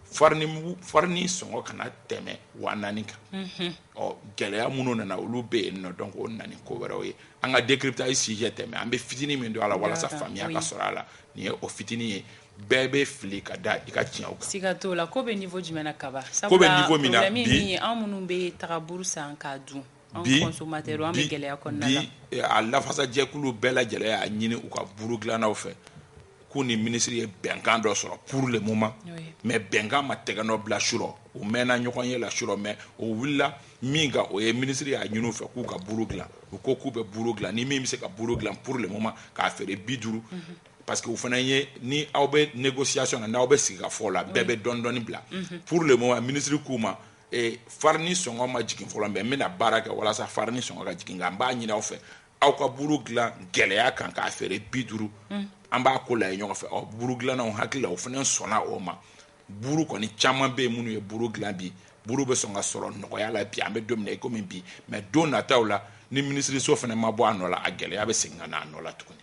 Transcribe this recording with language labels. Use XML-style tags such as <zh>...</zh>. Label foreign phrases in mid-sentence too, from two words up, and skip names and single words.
<bm>farini sɔngɔ kana tɛmɛ 4000 kan gɛlɛya minnu nana olu bɛ yen nɔ donc o nana ni ko wɛrɛw ye an ka</bm> <fr>décryptage sujet</fr> <bm>tɛmɛ an bɛ fitinin min don a la walasa faamuya ka sɔrɔ a la nin ye o fitinin ye bɛɛ bɛ fili ka da i ka tiɲɛw kan siga t'o la ko bɛ niveau jumɛn na kaba ko bɛ niveau min na bi an minnu bɛ taga buru san k'a dun an consommateur an bɛ gɛlɛya kɔnɔna la bi a lafasajɛkulu bɛɛ lajɛlen y'a ɲini u ka buru dilannaw fɛ k'u ni ministre ye bɛnkan dɔ sɔrɔ</bm> <fr>pour le moment mais</fr> <bm>bɛnkan ma tɛgɛ nɔ bila su rɔ u mɛnna ɲɔgɔn ye la su rɔ mais o wulila min kan o ye ministre y'a ɲini u fɛ k'u ka buru dilan u ko k'u bɛ buru dilan ni min bɛ se ka buru dilan</bm> <fr>pour le moment</fr> <bm>k'a feere 50 parce que u fana ye ni aw bɛ négociation na n'aw bɛ sigi ka fɔ la bɛɛ bɛ dɔɔni bila</bm> <fr>pour le moment ministre</fr> <bm>k'u ma farini sɔngɔ ma jigin fɔlɔ mais n bɛna baara kɛ walasa farini sɔngɔ ka jigin nka n b'a ɲini aw fɛ aw ka buru dilan gɛlɛya kan k'a feere 50 an b'a ko lajɛ ɲɔgɔn fɛ buru dilannaw hakili la o fana sɔnna o ma buru kɔni caman bɛ yen minnu ye buru dilan bi buru bɛ sɔn ka sɔrɔ nɔgɔya la bi an bɛ don min na komi bi mais don nataw la ni ministre so fana ma bɔ a nɔ la a gɛlɛya bɛ segin ka na a nɔ la tuguni</bm>